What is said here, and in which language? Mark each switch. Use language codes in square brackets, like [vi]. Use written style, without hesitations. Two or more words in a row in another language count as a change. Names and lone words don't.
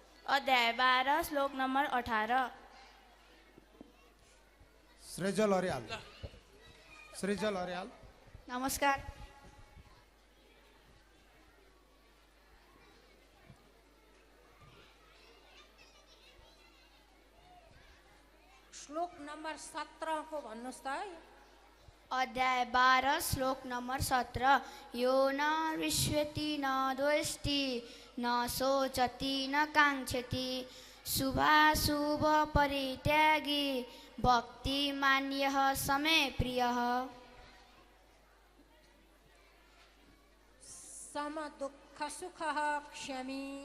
[ne] अध्याय 12 श्लोक नम्बर 18। सृजल अर्याल। सृजल अर्याल। नमस्कार। श्लोक श्लोक नम्बर 17 को भन्नुहोस् त। अध्याय 12 श्लोक नम्बर 17। [sa] यो न रिष्यति न द्वेष्टि न शोचति न काङ्क्षति शुभाशुभ परित्यागी भक्तिमान्यः समे प्रियः। सम दुःख सुख क्षमी।